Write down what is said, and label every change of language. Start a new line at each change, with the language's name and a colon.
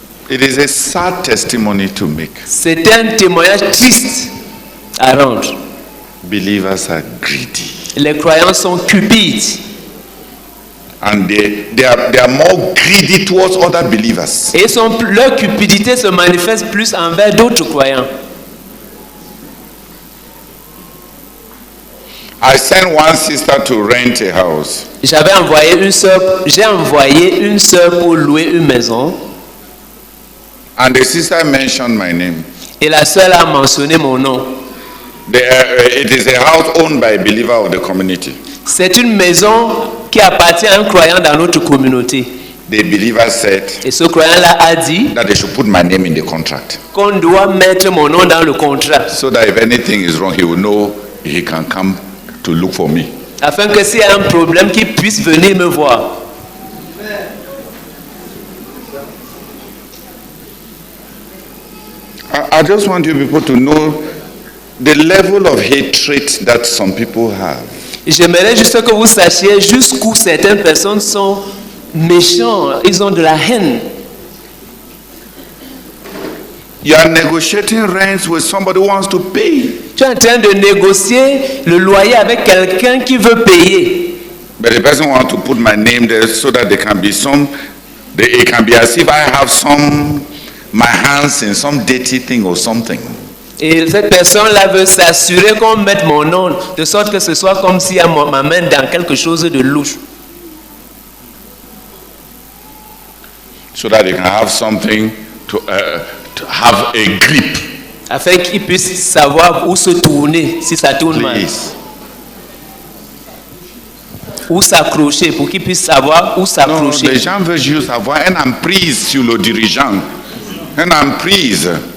English: It is a sad testimony to make.
French: C'est un témoignage triste à rendre.
English: Believers are greedy.
French: Les croyants sont cupides.
English: And they are more greedy towards other believers.
French: Et leur cupidité se manifeste plus envers d'autres croyants.
English: I sent one sister to rent a house.
French: J'ai envoyé une sœur pour louer une maison.
English: And the sister mentioned my name.
French: Et la sœur a mentionné mon nom.
English: It is a house owned by a believer of the community.
French: C'est une maison qui appartient à un croyant dans notre communauté.
English: The believer said
French: Et ce croyant-là a dit
English: that they should put my name in the contract.
French: qu'on doit mettre mon nom dans le contrat.
English: So that if anything is wrong, he will know he can come to look for me.
French: Afin que s'il y a un problème, qu'il puisse venir me voir.
English: I just want you people to know the level of hatred that some people have.
French: J'aimerais juste que vous sachiez jusqu'où certaines personnes sont méchants. Ils ont de la haine.
English: You are negotiating rents with somebody who wants to pay.
French: Tu es en train de négocier le loyer avec quelqu'un qui veut payer.
English: But the person wants to put my name there so that there can be it can be as if I have my hands in some dirty thing or something.
French: Et cette personne-là veut s'assurer qu'on mette mon nom, de sorte que ce soit comme si elle ma main dans quelque chose de louche.
English: So that they can have something to have a grip.
French: Afin qu'ils puissent savoir où se tourner si ça tourne mal.
English: Please.
French: Où s'accrocher, pour qu'ils puissent savoir où Non, s'accrocher. les gens veulent juste avoir une emprise sur le dirigeant. Une emprise.